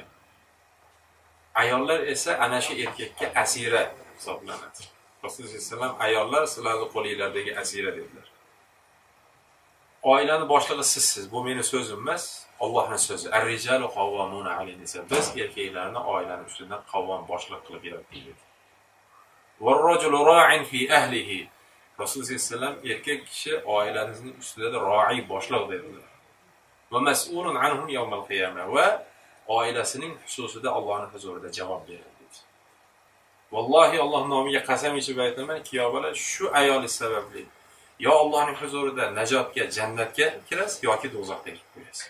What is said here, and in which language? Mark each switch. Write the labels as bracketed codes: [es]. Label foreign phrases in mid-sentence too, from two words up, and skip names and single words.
[uz] Ayollar esa ana shu erkakka asira hisoblanadi. Rasululloh [ar] صلى الله عليه وسلم [uz] ayollar sizlarning qo'linglardagi asira dedilar. Oilani boshlig'i sizsiz. Bu meni so'zim emas, Allohning so'zi. [ar] الرجال قوامون على النساء. [uz] Biz erkaklarni oilaning ustidan qavvom boshliq qilib yaratdik dedi. [ar] والرجل راع في أهله. [uz] Rasululloh [ar] صلى الله عليه وسلم [uz] erkak kishi oilasining ustida ro'i boshliq dedilar. [ar] ومسؤول عنهم يوم القيامة. [uz] Va oilasining xususida Allohning huzurida javob beradi dedi. Vallohi Alloh nomiga qasam ichib aytaman, kuyobalar shu ayolingiz sababli yo Allohning huzurida najotga, jannatga kirasiz yoki do'zaxga kirib qo'yasiz.